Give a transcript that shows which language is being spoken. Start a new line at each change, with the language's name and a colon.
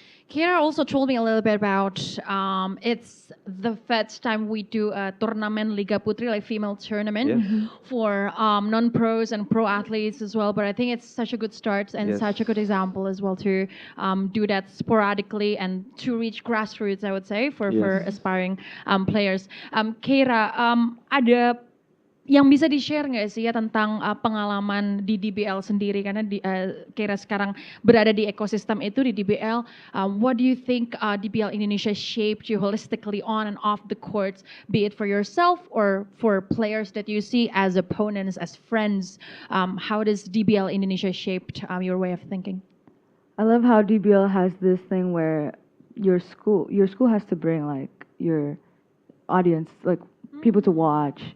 English: Keira also told me a little bit about it's the first time we do a tournament Liga Putri, like female tournament for non-pros and pro athletes as well. But I think it's such a good start and such a good example as well to do that sporadically and to reach grassroots, I would say, for aspiring players. Keira,
Indonesian: ada yang bisa di-share nggak sih ya tentang pengalaman di DBL sendiri karena Keira sekarang berada di ekosistem itu di DBL.
English: What do you think DBL Indonesia shaped you holistically on and off the courts, be it for yourself or for players that you see as opponents, as friends? How does DBL Indonesia shaped your way of thinking? I love how DBL has this thing where your school has to bring like your audience, like people to watch.